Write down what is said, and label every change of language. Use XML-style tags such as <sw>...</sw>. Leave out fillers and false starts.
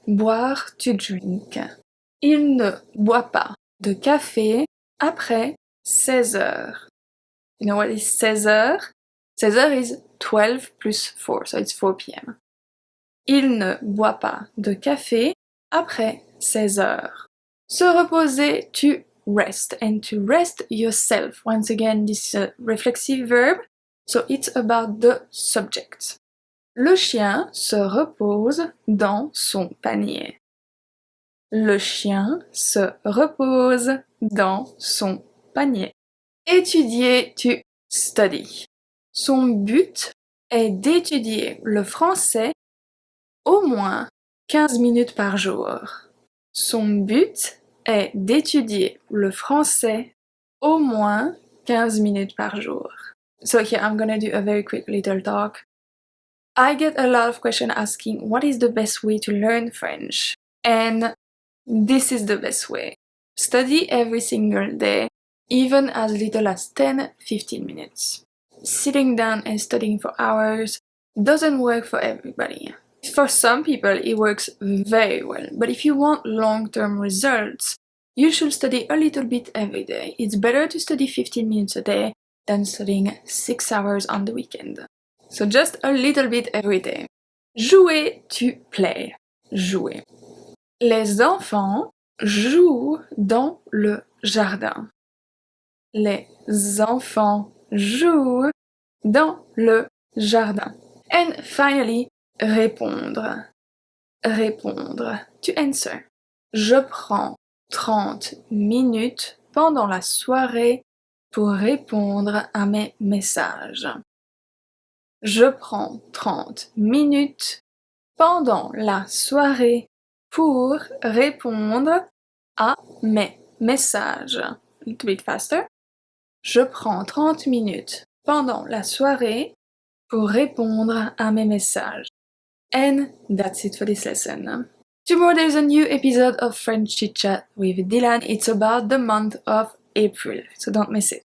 <fr>Boire,</fr> <en>to drink.</en> <fr>Il ne boit pas de café après 16 heures.</fr> <en>You know what is 16 heures? 16 heures is 12 plus 4, so it's 4 p.m.</en> <fr>Il ne boit pas de café après 16 heures. Se reposer,</fr> <en>to rest. And to rest yourself. Once again, this is a reflexive verb, so it's about the subject.</en> <fr>Le chien se repose dans son panier. Le chien se repose dans son panier. Étudier,</fr> <en>to study.</en> <fr>Son but est d'étudier le français au moins 15 minutes par jour. Son but est d'étudier le français au moins 15 minutes par jour.</fr> <en>So here I'm gonna do a very quick little talk. I get a lot of questions asking what is the best way to learn French? And this is the best way. Study every single day, even as little as 10-15 minutes. Sitting down and studying for hours doesn't work for everybody. For some people, it works very well, but if you want long-term results, you should study a little bit every day. It's better to study 15 minutes a day than studying 6 hours on the weekend. So just a little bit every day.</en> <fr>Jouer,</fr> <en>to play.</en> <fr>Jouer. Les enfants jouent dans le jardin. Les enfants jouent dans le jardin.</fr> <en>And finally, répondre. Répondre. To answer.</en> <fr>Je prends 30 minutes pendant la soirée pour répondre à mes messages. Je prends 30 minutes pendant la soirée pour répondre à mes messages.</fr> <en>A little bit faster.</en> <fr>Je prends 30 minutes pendant la soirée pour répondre à mes messages.</fr> <en>And that's it for this lesson. Tomorrow there's a new episode of French Chit Chat with Dylan. It's about the month of April, so don't miss it.</en>